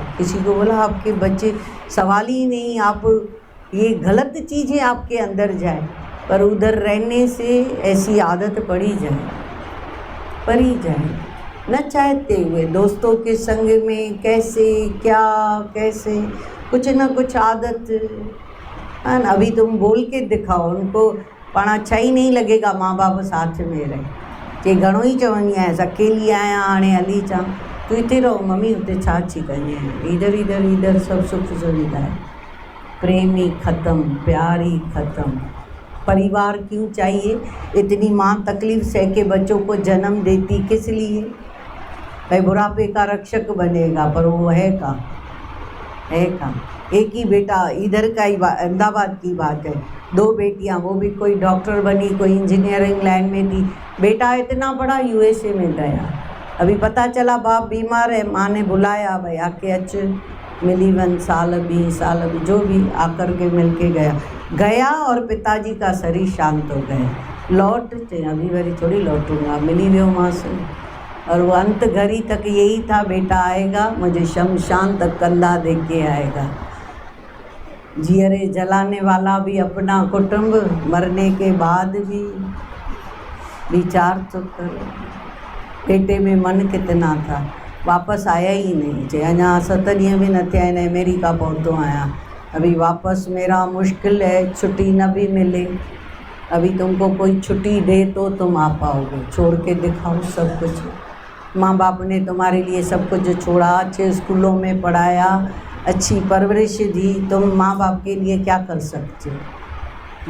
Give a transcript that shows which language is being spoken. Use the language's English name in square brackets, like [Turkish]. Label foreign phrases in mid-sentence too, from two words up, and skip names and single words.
[Hindi] किसी को बोला आपके बच्चे, सवाल ही नहीं, आप ये गलत चीज़ें आपके अंदर जाए, पर उधर रहने से ऐसी आदत पड़ी जाए न चाहते हुए। दोस्तों के संग में कैसे क्या कैसे कुछ न कुछ आदत है ना। अभी तुम बोल के दिखाओ उनको, पाण अच्छा ही नहीं लगेगा माँ बाप साथ में रहे। [Sindhi] जे घणो ई चवंदी आहियां अकेली आहियां हाणे हली अचां, तूं हिते रहो मम्मी, हुते छा थी कंदी आहीं, [Hindi] इधर सब सुख सुविधा है। प्रेम ही ख़त्म, प्यार ही ख़त्म। परिवार क्यों चाहिए? इतनी माँ तकलीफ़ सह के बच्चों को जन्म देती किस लिए? भाई बुढ़ापे का रक्षक बनेगा, पर वो है का? एक ही बेटा, इधर का ही अहमदाबाद की बात है, 2 बेटियां, वो भी कोई डॉक्टर बनी, कोई इंजीनियरिंग लाइन में थी। बेटा इतना बड़ा यूएसए में गया, अभी पता चला बाप बीमार है, माँ ने बुलाया, भाई आके [Sindhi] अच मिली वन, [Hindi] साल 20 साल भी जो भी आकर के मिल के गया और पिताजी का शरीर शांत हो गया। लौट अभी वरी थोड़ी लौटूंगा, [Sindhi] मिली वियो मां से। [Hindi] और वो अंत घड़ी तक यही था, बेटा आएगा मुझे शमशान तक कंधा दे के आएगा। जियरे जलाने वाला भी अपना कुटुंब, मरने के बाद भी विचार तो करो। बेटे में मन कितना था, वापस आया ही नहीं। [Sindhi] चे अञा 7 ॾींहं भी न थिया आहिनि, अमेरिका पहुतो आहियां, [Hindi] अभी वापस मेरा मुश्किल है, छुट्टी न भी मिले। अभी तुमको कोई छुट्टी दे तो तुम आ पाओगे, छोड़ के दिखाओ सब कुछ। माँ बाप ने तुम्हारे लिए सब कुछ छोड़ा, अच्छे स्कूलों में पढ़ाया, अच्छी परवरिश दी, तुम माँ बाप के लिए क्या कर सकते हो?